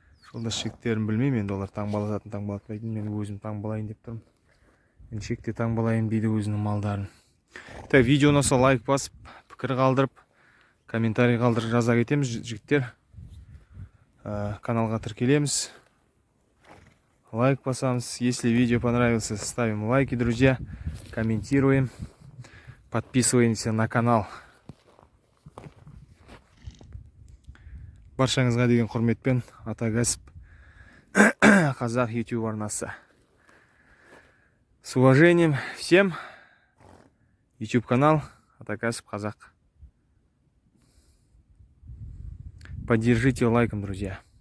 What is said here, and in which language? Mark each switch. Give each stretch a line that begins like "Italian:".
Kazakh: Жолдас шектерін білмеймін, енді олар таңбалататын таңбалатпайтын, мен өзім таңбалайын деп тұрмын. Мен шекте таңбалайын дейді өзінің малдарын. Так, видео ұнаса лайк басып, пікір қалдырып, комментарий қалдырып жаза кетеміз, жігіттер. Каналға тіркелеміз. Лайк басамыз.
Russian: Если видео понравилось, ставим лайки, друзья. Комментируем. Подписываемся на канал.
Kazakh: Баршаңызға деген құрметпен, Атакәсіп Қазақ YouTube арнасы.
Russian: С уважением всем. YouTube канал Атакәсіп Қазақ. Поддержите лайком, друзья.